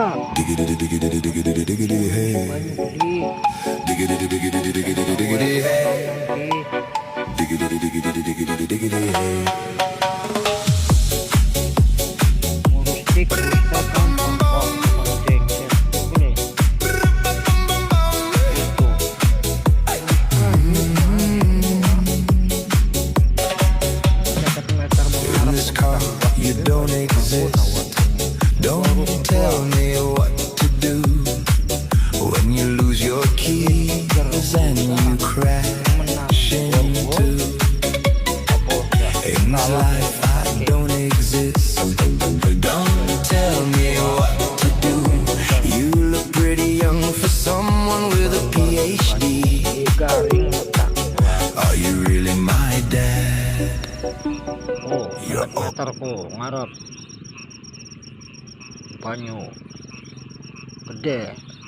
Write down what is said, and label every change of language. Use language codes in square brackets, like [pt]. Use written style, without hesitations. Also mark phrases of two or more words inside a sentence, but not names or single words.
[en] Diggity diggity diggity diggity hey. Diggity diggity diggity diggity hey. Diggity diggity diggity diggity hey. [id] Ngurus cek bisa gampang kok. Cek ini. [en] In this car you don't exist. Don't tell me what to do when you lose your keys and you crash into. In this life I don't exist. Don't tell me what to do. You look pretty young for someone with a PhD. Are you really my dad? [jv] Oh, meter po, ngarep banyu gede.